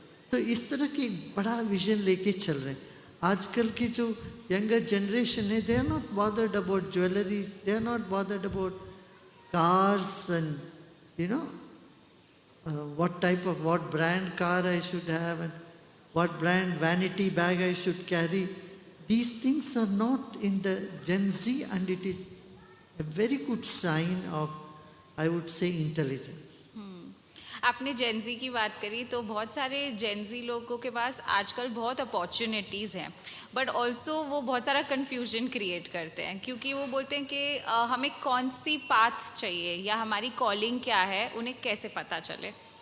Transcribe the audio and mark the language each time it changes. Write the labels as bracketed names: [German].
[Hindi] तो इस तरह की बड़ा विजन लेके चल रहे हैं. आजकल की जो यंगर जनरेशन है, [English] They are not bothered about jewelleries, they are not bothered about cars and you know what type of, what brand car I should have and what brand vanity bag I should carry. These things are not in the Gen Z, and it is a very good sign of, I would say, intelligence. [Hindi] आपने Gen Z की बात करी, तो बहुत सारे Gen Z लोगों के पास आजकल बहुत अपॉर्चुनिटीज़ हैं, बट ऑल्सो वो बहुत सारा कन्फ्यूजन क्रिएट करते हैं, क्योंकि वो बोलते हैं कि हमें कौन सी पाथ चाहिए या हमारी कॉलिंग क्या है, उन्हें कैसे पता चले।